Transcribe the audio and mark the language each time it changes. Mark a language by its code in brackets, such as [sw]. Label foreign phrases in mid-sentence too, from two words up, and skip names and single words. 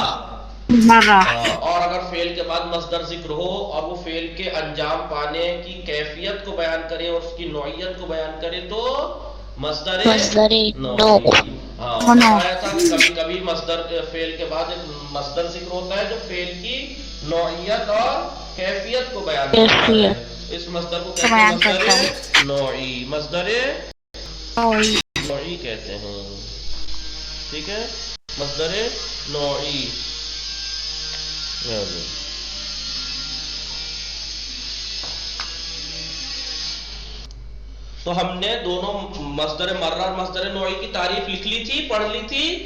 [ur] اور اگر فعل کے بعد مصدر ذکر ہو اور وہ فعل کے انجام پانے کی کیفیت کو بیان کرے اور اس کی نوعیت کو بیان کرے تو مصدر نوعی. بتایا تھا کہ کبھی کبھی مصدر فعل کے بعد ایک مصدر ذکر ہوتا ہے جو فعل کی نوعیت اور کیفیت کو بیان کرتا ہے. اس مصدر کو کہتے ہیں مصدر نوعی. مصدر نوعی کہتے ہیں. ٹھیک ہے، مصدر نوعی. تو ہم نے دونوں مصدر مرہ اور مصدر نوعی کی تعریف لکھ لی تھی، پڑھ لی تھی.